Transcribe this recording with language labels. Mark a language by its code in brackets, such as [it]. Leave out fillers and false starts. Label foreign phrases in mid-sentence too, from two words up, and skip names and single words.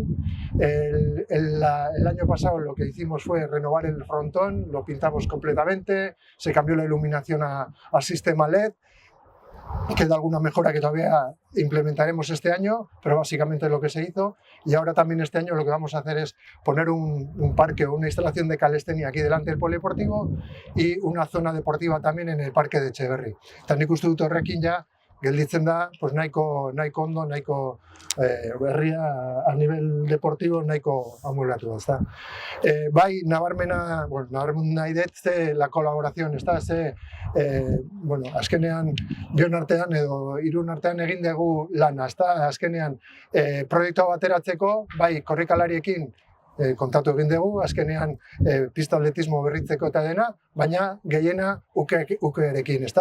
[es] El año pasado lo que hicimos fue renovar el frontón, lo pintamos completamente, se cambió la iluminación al sistema LED. Queda alguna mejora que todavía implementaremos este año, pero básicamente es lo que se hizo. Y ahora también este año lo que vamos a hacer es poner un parque o una instalación de calistenia aquí delante del polideportivo y una zona deportiva también en el parque de Etxeberri. [eu] Eta nik uste dut horrekin gelditzen da, nahiko ondo, nahiko berria [es] a nivel deportivo [eu] nahiko amuelatu da. Bai, nabarmen nahi dut [es] la colaboración, [eu] azkenean bion artean edo irun artean egin dugu lana, azkenean proiektua bateratzeko, bai korrikalariekin kontatu egin dugu, azkenean pista atletismo berritzeko eta dena, baina gehiena ukeerekin, ezta?